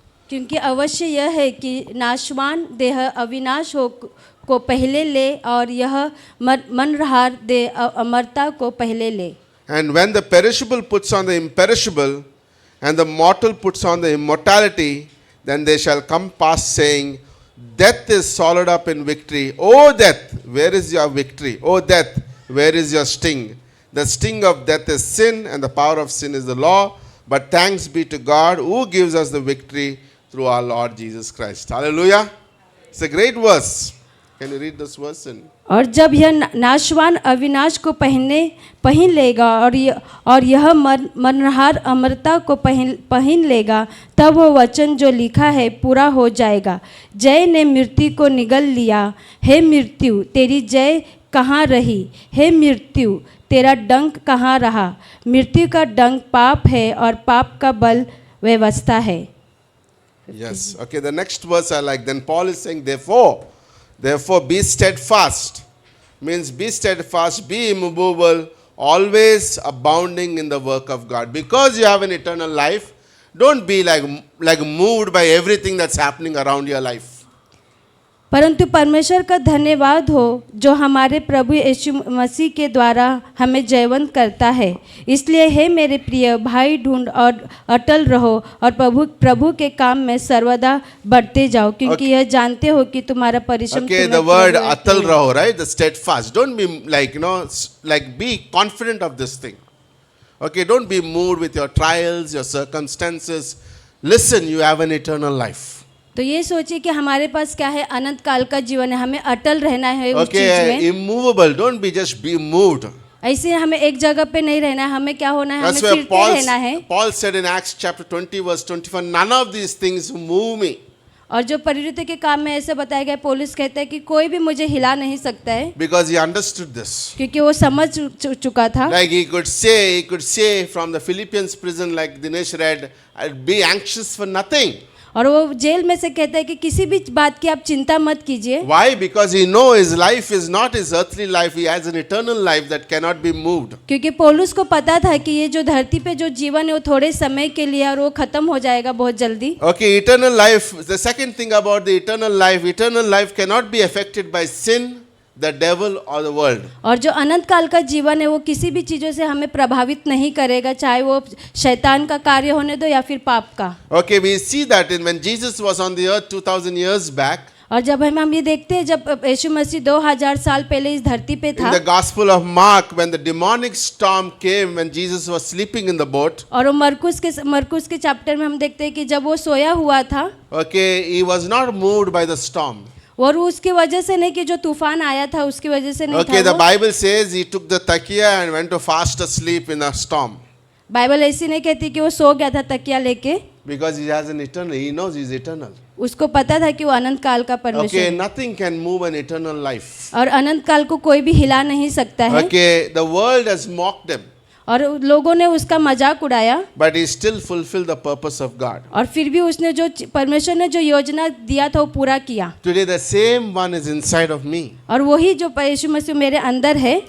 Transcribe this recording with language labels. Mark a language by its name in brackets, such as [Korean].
[Hindi] क्योंकि अवश्य यह है कि नाशवान देह अविनाश को पहले ले और यह मनरहार देह अमरता को पहले ले। [English] And when the perishable puts on the imperishable, and the mortal puts on the immortality, then they shall come past saying, Death is swallowed up in victory. O death, where is your victory? O death, where is your sting? The sting of death is sin, and the power of sin is the law. But thanks be to God who gives us the victory through our Lord Jesus Christ. Hallelujah. It's a great verse. Can you read this verse? [Hindi] और जब यह नाशवान अविनाश को पहन लेगा और यह मरनहार अमरता को पहन लेगा, तब वो वचन जो लिखा है पूरा हो जाएगा। जय ने मृत्यु को निगल लिया। हे मृत्यु, तेरी जय कहाँ रही? हे मृत्यु, तेरा डंक कहाँ रहा? मृत्यु का डंक पाप है और पाप का बल व्यवस्था है। [English] Yes. Okay, the next verse I like. Then Paul is saying, Therefore be steadfast. Means be steadfast, be immovable, always abounding in the work of God. Because you have an eternal life, don't be like moved by everything that's happening around your life. [Hindi] परंतु परमेश्वर का धन्यवाद हो जो हमारे प्रभु यीशु मसीह के द्वारा हमें जयवंत करता है। इसलिए हे मेरे प्रिय भाई, ढूंढ और अटल रहो और प्रभु के काम में सर्वदा बढ़ते जाओ, क्योंकि यह जानते हो कि तुम्हारा परिश्रम [English] Okay, the word [Hindi] atal raho, [English] right? The steadfast. Don't be like be confident of this thing. Okay, don't be moved with your trials, your circumstances. Listen, you have an eternal life. [Hindi] तो ये सोचिए कि हमारे पास क्या है, अनंत काल का जीवन है, हमें अटल रहना है उस चीज [English] Okay, [Hindi] में। [English] immovable. Don't be just be moved. [Hindi] ऐसे हमें एक जगह पे नहीं रहना है, हमें क्या होना है, हमें [English] That's why [Hindi] फिरते रहना है। [English] Paul said in Acts chapter 20 verse 24, none of these things move me. [Hindi] और जो परिवृत्ति के काम में ऐसे बताया गया, पौलुस कहता है कि कोई भी मुझे हिला नहीं सकता है, [English] Because he understood this. [Hindi] क्योंकि वो समझ चुका था। [English] Like he could say from the Philippians prison, like Dinesh read, be anxious for nothing. [Hindi] और वो जेल में से कहता है कि किसी भी बात की आप चिंता मत कीजिए। [English] Why? Because he knows his life is not his earthly life. He has an eternal life that cannot be moved. [Hindi] क्योंकि पौलुस को पता था कि ये जो धरती पे जो जीवन है वो थोड़े समय के लिए और वो खत्म हो जाएगा बहुत जल्दी। [English] Okay, eternal life. The second thing about the eternal life cannot be affected by sin, the devil or the world. [Hindi] और जो अनंत काल का जीवन है वो किसी भी चीज़ों से हमें प्रभावित नहीं करेगा, चाहे वो शैतान का कार्य होने दो या फिर पाप का। [English] Okay, we see that when Jesus was on the earth 2000 years back. [Hindi] और जब हम ये देखते हैं जब यीशु मसीह 2000 साल पहले इस धरती पे था। [English] In the Gospel of Mark, when the demonic storm came, when Jesus was sleeping in the boat. [Hindi] और वो मरकुस के चैप्टर में हम देखते हैं कि जब वो सोया हुआ था। [English] Okay, he was not moved by the storm. [Hindi] और उसकी वजह से नहीं कि जो तूफान आया था उसकी वजह से नहीं [English] Okay, [Hindi] था [English] the [Hindi] वो। [English] Bible says he took the takiya and went to fast asleep in a storm. [Hindi] Bible ऐसी नहीं कहती कि वो सो गया था तकिया लेके। [English] Because he has an eternal, he knows he's eternal. [Hindi] उसको पता था कि वो अनंत काल का परमेश्वर [English] Okay, [Hindi] है। [English] nothing can move an eternal life. [Hindi] और अनंत काल को कोई भी हिला नहीं सकता है। [English] Okay, the world has mocked him, [Hindi] और लोगों ने उसका मजाक उड़ाया, [English] but he still fulfilled the purpose of God. [Hindi] और फिर भी उसने जो परमेश्वर ने जो योजना दिया था वो पूरा किया। [English] Today the same one is inside of me. [Hindi] और वही जो यीशु मसीह मेरे अंदर है।